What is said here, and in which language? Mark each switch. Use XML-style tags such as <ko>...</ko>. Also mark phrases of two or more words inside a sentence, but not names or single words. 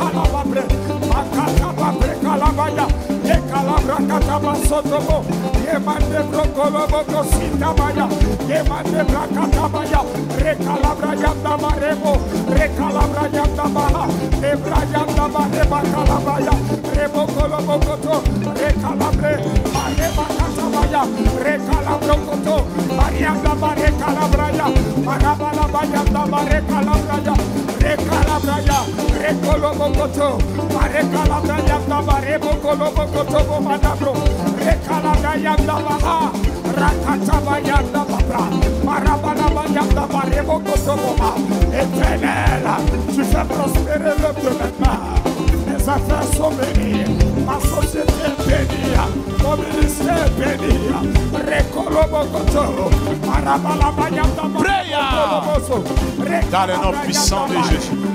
<fr>la babre, makataba breka la baya, yekalabra kataba sotobo, yemande brokolobo kosita baya, yemande brakataba ya, rekalabra yanda barebo, rekalabra yanda baha, lebra yanda bareba kalabaya, rebo kolobo koto, rekalabre, mareba kataba ya, rekalabro koto. Marianda bare calabraya, marabala bayanda bare calabraya, recalabraya, recolobocoto, bare calabraya, bare bocolobocoto, bomadabro, recalabraya, baha, rakatabaya, babra, marabala bayanda bare bocoto, boma, éternel, tu fais prospérer l'œuvre de mes mains. Mes affaires sont bénies, ma société est bénie, mon ministère est béni. Prière. Dans le nom puissant de Jésus.</fr>